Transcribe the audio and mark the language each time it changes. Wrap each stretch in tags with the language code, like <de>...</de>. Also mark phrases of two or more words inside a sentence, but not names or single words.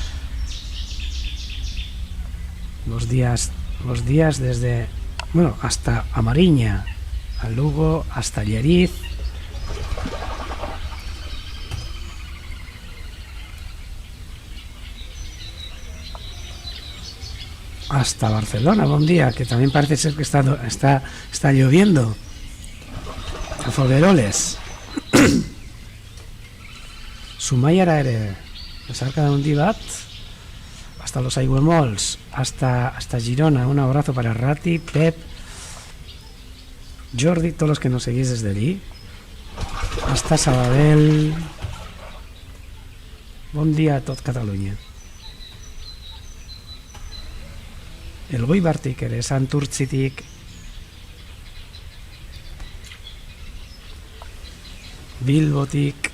<es>Los días desde, bueno, hasta Amariña, a Lugo, hasta Lleriz. Hasta Barcelona, buen día, que también parece ser que está lloviendo.</es> <eu>A Fogueroles. Zumaiara ere, Besarkada handi bat,</eu> <es>hasta los Aigüemols, hasta Girona. Un abrazo para Rati, Pep, Jordi, todos los que nos seguís desde allí, hasta Sabadell.</es> <ca>Bon dia a tot Catalunya.</ca> <eu>Elgoibartik ere, Santurtzitik, Bilbotik.</eu>